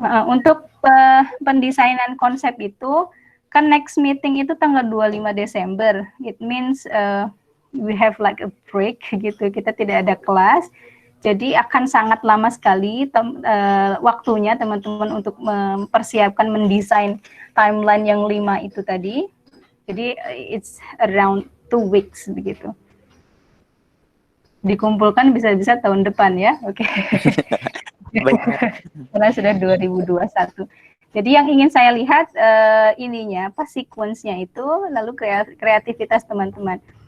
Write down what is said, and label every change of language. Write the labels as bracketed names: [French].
[Indonesian] Untuk pendesainan konsep itu, kan next meeting itu tanggal 25 Desember. [English] It means we have like a break [Indonesian] gitu, kita tidak ada kelas. Jadi akan sangat lama sekali waktunya teman-teman untuk mempersiapkan, mendesain timeline yang 5 itu tadi. [English] Jadi it's around 2 weeks begitu. [Indonesian] Dikumpulkan bisa-bisa tahun depan ya, oke. Karena sudah 2021. Jadi yang ingin saya lihat ininya, sequence-nya itu, lalu kreativitas teman-teman.